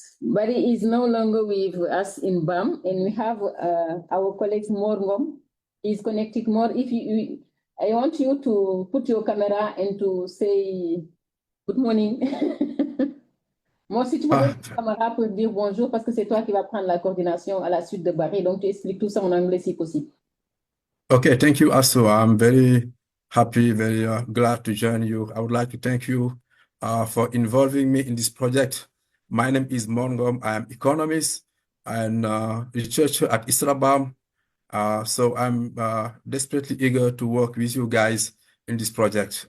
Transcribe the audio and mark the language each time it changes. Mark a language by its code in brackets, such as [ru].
[en] Barry is no longer with us in BAM, and we have our colleague Morgom. He's connected more. If I want you to put your camera and to say good morning. [fr] Moi, si tu peux mettre ta caméra pour dire bonjour, parce que c'est toi qui vas prendre la coordination à la suite de Barry, donc tu expliques tout ça en anglais si possible. [en] Okay, thank you, Aso. I'm very happy, very glad to join you. I would like to thank you for involving me in this project. My name is Mongom. I am economist and researcher at ISRABAM. So I'm desperately eager to work with you guys in this project.